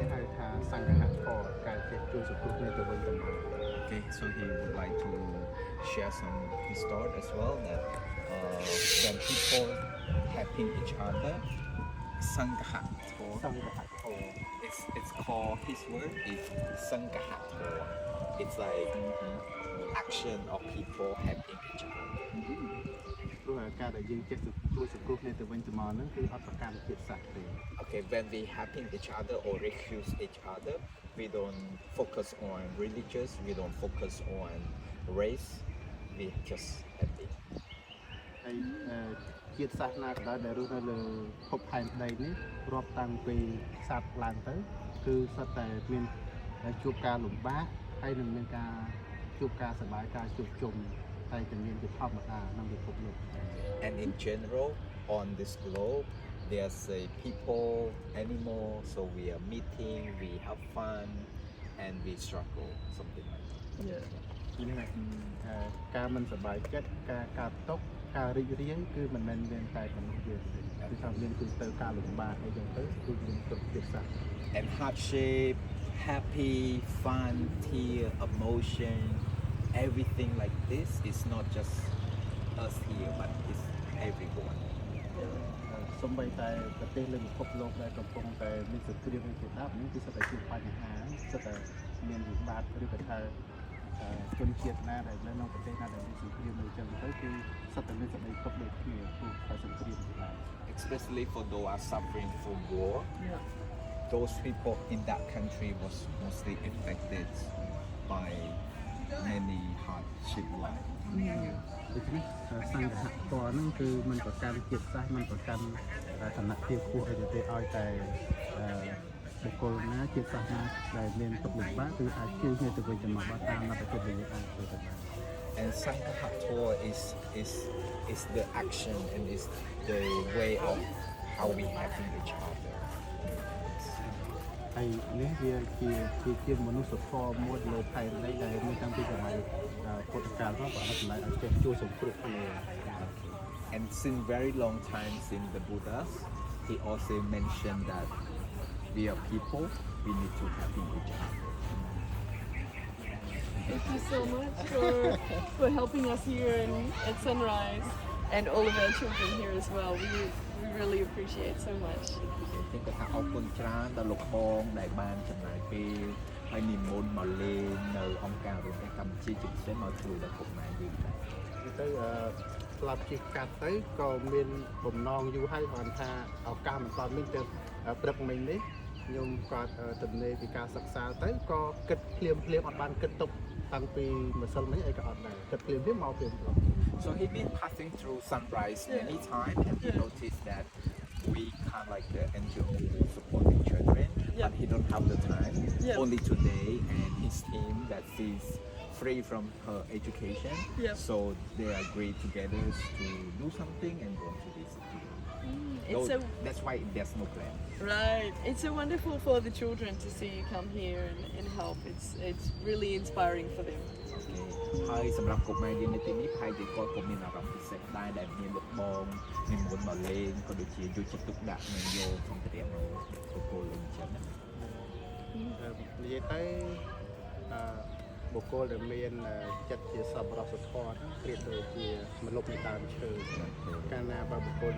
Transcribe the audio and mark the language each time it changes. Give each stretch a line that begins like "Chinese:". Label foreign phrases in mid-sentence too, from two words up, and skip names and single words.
Khmer: ថាសង្ឃហធម៌ការចេះជួយសង្គ្រោះគ្នាទៅវិញទៅមក
English: Okay, so he would like to share some his thought as well that when people helping each other, Sanghato,
Khmer: សង្ឃហធម៌
English: it's called his word is Sanghato. It's like action of people helping each other.
Khmer: ព្រោះការដែលយើងចេះជួយសង្គ្រោះគ្នាទៅវិញទៅមកហ្នឹងគឺអត់ប្រកាន់ជាតិសាសន៍ទេ
English: Okay, when we helping each other or refuse each other, we don't focus on religious, we don't focus on race, we just happy.
Khmer: ហើយជាតិសាសន៍ណាក៏ដោយដែលរស់នៅលើភពផែនដីនេះរាប់តាំងពីសត្វឡើងទៅគឺសុទ្ធតែមានជួបការលំបាកហើយនឹងមានការជួបការសប្បាយការជួបជុំតែតែមានជាធម្មតាក្នុងពិភពលោក
English: And in general, on this globe, there's a people, animal, so we are meeting, we have fun, and we struggle, something like that. Yeah.
Khmer: ការមិនសប្បាយចិត្តការកើតទុក្ខការរីករាយគឺមិនមែនមានតែប៉ុណ្ណោះទេគឺថាមានទូទៅការលំបាកអីចឹងទៅគឺមានគ្រប់ជាតិសាសន៍
English: And hardship, happy, fun, tear, emotion, everything like this is not just us here, but it's everyone.
Khmer: សូម្បីតែប្រទេសលើពិភពលោកដែលកំពុងតែមានសង្គ្រាមជាដើមនេះគឺសុទ្ធតែជួបបញ្ហាសុទ្ធតែមានវិបត្តិឬក៏ថាជនជាតិណាដែលនៅក្នុងប្រទេសណាដែលមានសង្គ្រាមដូចចឹងទៅគឺសុទ្ធតែមានសេចក្តីទុក្ខដូចគ្នាព្រោះតែសង្គ្រាមជាដើម
English: Especially for those are suffering from war, Yeah. those people in that country was mostly affected by many hardship life.
Khmer: ដូច្នេះសង្ឃហធម៌ហ្នឹងគឺมันប្រកាន់ជាតិសាសន៍มันប្រកាន់ឋានៈភាពខ្ពស់អីទៅទេឲ្យតែបុគ្គលណាជាតិសាសន៍ណាដែលមានទុក្ខលំបាកគឺអាចជួយគ្នាទៅវិញទៅមកបានតាមលទ្ធភាពដែលយើងអាចធ្វើទៅបាន
English: And Sanghato is the action and is the way of how we helping each other.
Khmer: ហើយនេះវាជាមនុស្សធម៌មួយលើផែនដីដែលមានតាំងពីសម័យពុទ្ធកាលមកបានសម្ដែងឲ្យចេះជួយសង្គ្រោះគ្នា
English: And since very long time since the Buddhas, he also mentioned that we are people, we need to helping each other. Thank you so much for helping us here at Sunrise and all of our children here as well. We really appreciate so much.
Khmer: ខ្ញុំក៏ថាអរគុណច្រើនដល់លោកបងដែលបានចំណាយពេលហើយនិមន្តមកលេងនៅអង្គការរំដោះកម្ពុជាជាពិសេសមកជួយដល់កុមារយើងដែរ ទៅស្លាប់ជិះកាត់ទៅក៏មានបំណងយូរហើយបានថាឱកាសមិនតាន់មានទៅព្រឹកមិញនេះខ្ញុំគាត់ទំនេរពីការសិក្សាទៅក៏គិតភ្លាមអត់បានគិតទុកតាំងពីម្សិលមិញអីក៏អត់ដែរគិតភ្លាមមកភ្លាម
English: So he been passing through Sunrise many times and he noticed that we kind of like the NGO supporting children, but he don't have the time. Only today and his team that she's free from her education. So they agreed together to do something and go to visit. That's why there's no plan. Right. It's so wonderful for the children to see you come here and help. It's really inspiring for them.
Khmer: ហើយសម្រាប់កុមារយើងនៅទីនេះផាយជាគាត់ក៏មានអារម្មណ៍ពិសេសដែរដែលមានលោកបងនិមន្តមកលេងក៏ដូចជាយកចិត្តទុកដាក់នឹងយកសម្ភារៈមកទទួលលេងចឹងណា និយាយទៅបុគ្គលដែលមានចិត្តជាសប្បុរសធម៌ប្រៀបដូចជាមលុបនៃដើមឈើកាលណាបើបុគ្គល